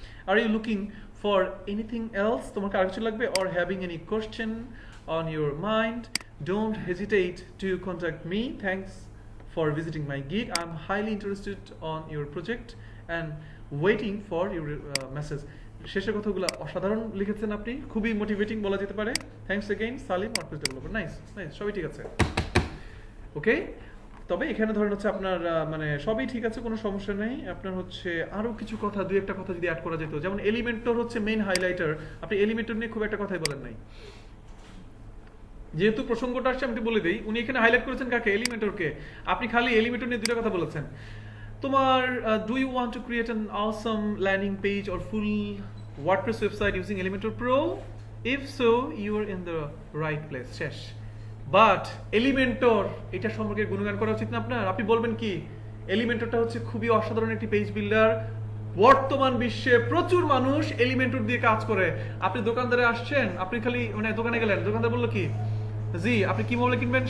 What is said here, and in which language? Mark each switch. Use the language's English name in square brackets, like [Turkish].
[English] Are you looking for anything else? তোমার আর কিছু লাগবে? Or having any question on your mind? Don't hesitate to contact me. Thanks for visiting my gig. I'm highly interested on your project and waiting for your message. [Bangla] শেষের কথাগুলো অসাধারণ লিখেছেন আপনি, খুবই motivating বলা যেতে পারে। Thanks again Salim, WordPress developer, nice nice, সবই ঠিক আছে। ওকে, তবে এখানে ধরেন হচ্ছে আপনার মানে সবই ঠিক আছে, কোনো সমস্যা নেই। আপনার হচ্ছে আরো কিছু কথা, দুই একটা কথা যদি অ্যাড করা যেত, যেমন এলিমেন্টর হচ্ছে মেইন হাইলাইটার, আপনি এলিমেন্টর নিয়ে খুব একটা কথাই বলেন নাই। যেহেতু প্রসঙ্গটা আসছে আমি বলে দিই, উনি এখানে হাইলাইট করেছেন কাকে? এলিমেন্টরকে। আপনি খালি এলিমেন্টর নিয়ে দুটো কথা বলেছেন। [English] তোমার do you want to create an awesome landing page or full WordPress website using Elementor Pro? If so, you are in the right place. [Bangla] শেষ। বাট এলিমেন্টর এটা সম্পর্কে গুণগান করা উচিত না আপনার? আপনি বলবেন কি এলিমেন্টরটা হচ্ছে খুবই অসাধারণ একটি পেজ বিল্ডার, বর্তমান বিশ্বে প্রচুর মানুষ এলিমেন্টর দিয়ে কাজ করে। আপনি দোকানদারে আসছেন, আপনি খালি মানে দোকানে গেলেন, দোকানদার বললো কি জি আপনি কি মোবাইল কিনবেন?